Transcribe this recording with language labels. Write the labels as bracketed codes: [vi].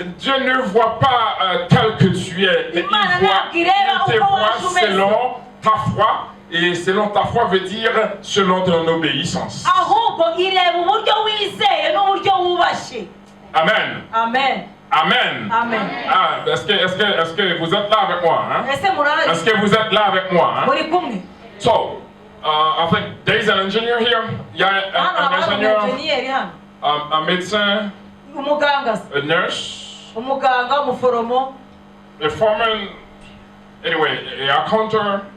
[fr] Dieu ne voit pas tel que tu es, mais il te voit selon ta foi. Et selon ta foi veut dire selon ton obéissance. [rw] ahubwo ireba uburyo wizeye n'uburyo wubashye. Amen. Amen. Amen. Amen. [fr] Ah, est-ce que vous êtes là avec moi? Hein? Est-ce que vous êtes là avec moi? Hein? [rw] muri kumwe. [en] So, I think there is an engineer here. [fr] Il y a un ingénieur, un médecin, [rw] umuganga, [en] a nurse, [rw] umuganga, umuforomo, [en] a foreman, anyway, a accountant.